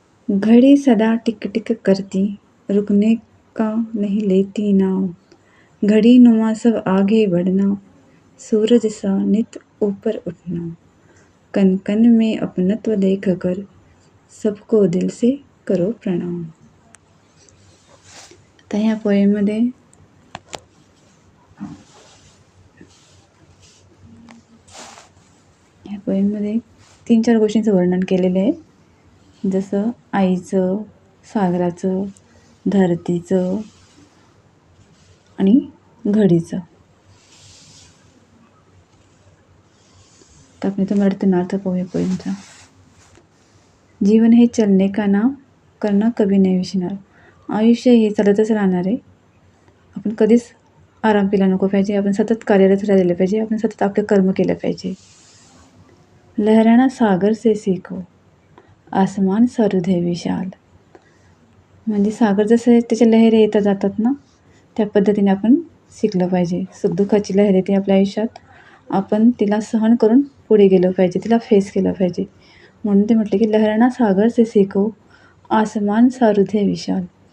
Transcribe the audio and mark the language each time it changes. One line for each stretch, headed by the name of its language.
Hindi: घड़ी सदा टिक टिक करती, रुकने का नहीं लेती नाम. घड़ी नुमा सब आगे बढ़ना, सूरज सा नित ऊपर उठना. कन कन में अपनत्व देख कर, सबको दिल से करो प्रणाम.
Marathi: आता ह्या पोएममध्ये ह्या 3-4 गोष्टींचं वर्णन केलेलं आहे. जसं आईचं, सागराचं, धरतीचं आणि घडीचं. तर आपण इथं मराठीतून अर्थ पाहूया पोएमचा.
Hindi: जीवन हे चलने का नाम, करना कभी नाही विसरणार.
Marathi: आयुष्य हे चालतच राहणार आहे. आपण कधीच आराम केला नको पाहिजे. आपण सतत कार्यरत राहिलं पाहिजे. आपण सतत आपले कर्म केलं पाहिजे.
Hindi: लहराना सागर से सीखो, आसमान सा हृदय विशाल.
Marathi: म्हणजे सागर जसं त्याच्या लहरी येतात जातात ना, त्या पद्धतीने आपण शिकलं पाहिजे. सुखदुःखाची लहर येते आपल्या आयुष्यात, आपण तिला सहन करून पुढे गेलं पाहिजे, तिला फेस केलं पाहिजे. म्हणून ते म्हटलं की
Hindi: लहराना सागर से सीखो, आसमान सा हृदय विशाल.